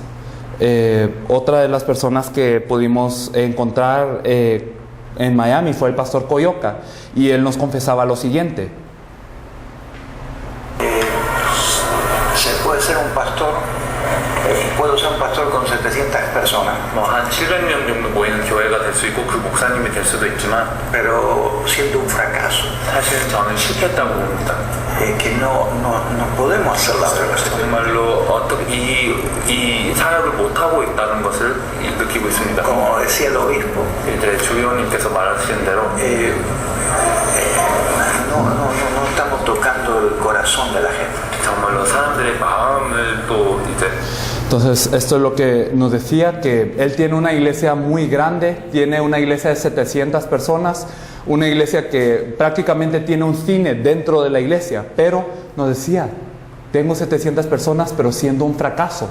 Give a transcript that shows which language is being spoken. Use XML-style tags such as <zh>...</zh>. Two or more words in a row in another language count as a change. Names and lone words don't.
<es>Otra de las personas que pudimos encontrar en Miami fue el pastor Coyoca, y él nos confesaba lo siguiente. Se puede ser un pastor, puedo ser un pastor con 700 personas,</es> <ko>한 700명 정도 모이는 교회가 될 수 있고 그 목사님이 될 수도 있지만</ko> <es>pero siendo un fracaso,</es> <ko>사실 저는 실패했다고 봅니다.</ko> <es>que no podemos hacer la obra.</es> <ko>정말로 어떻게 이 사역을 못하고 있다는 것을 느끼고 있습니다.</ko> <es>Como decía el obispo,</es> <ko>이제 주의원님께서 말하신 대로</ko> <es>no estamos tocando el corazón de la gente.</es> <ko>정말로 사람들의 마음을 또 이제</ko> <es>Entonces, esto es lo que nos decía, que él tiene una iglesia muy grande, tiene una iglesia de 700 personas, una iglesia que prácticamente tiene un cine dentro de la iglesia, pero nos decía, tengo 700 personas, pero siendo un fracaso.</es>